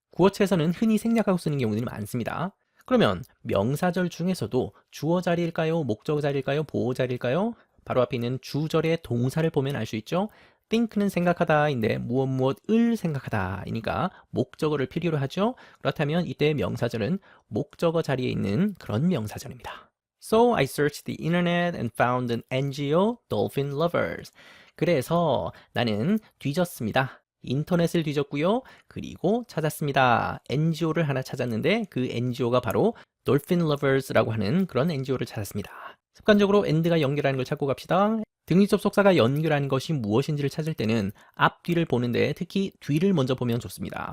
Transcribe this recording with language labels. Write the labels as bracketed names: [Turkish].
[Korean] 구어체에서는 흔히 생략하고 쓰는 경우들이 많습니다. 그러면 명사절 중에서도 주어 자리일까요? 목적어 자리일까요? 보어 자리일까요? 바로 앞에 있는 주절의 동사를 보면 알 수 있죠. think는 생각하다인데 무엇을 생각하다이니까 목적어를 필요로 하죠. 그렇다면 이때 명사절은 목적어 자리에 있는 그런 명사절입니다. [English] So I searched the internet and found an NGO, Dolphin Lovers. [Korean] 그래서 나는 뒤졌습니다. 인터넷을 뒤졌고요. 그리고 찾았습니다. NGO를 하나 찾았는데 그 NGO가 바로 Dolphin Lovers라고 하는 그런 NGO를 찾았습니다. 습관적으로 and가 연결하는 걸 찾고 갑시다. 등립접속사가 연결하는 것이 무엇인지를 찾을 때는 앞, 뒤를 보는데 특히 뒤를 먼저 보면 좋습니다.